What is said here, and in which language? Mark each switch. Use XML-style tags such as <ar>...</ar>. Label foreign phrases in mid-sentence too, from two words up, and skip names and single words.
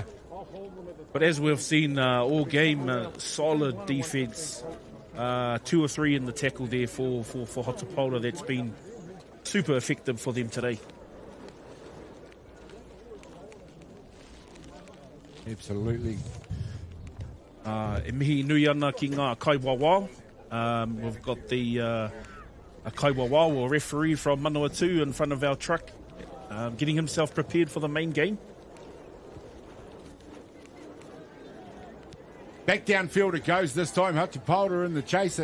<en>But as we've seen all game, solid defence. 2 or 3 in the tackle there for Hato Pāora. That's been super effective for them today. Absolutely.</en> <mi>E mihi nui ana ki ngā kaiwawao.</mi> <en>We've got the a kaiwawao or referee from Manawatu in front of our truck, getting himself prepared for the main game. Back downfield it goes this time. Hato Pāora in the chase.</en>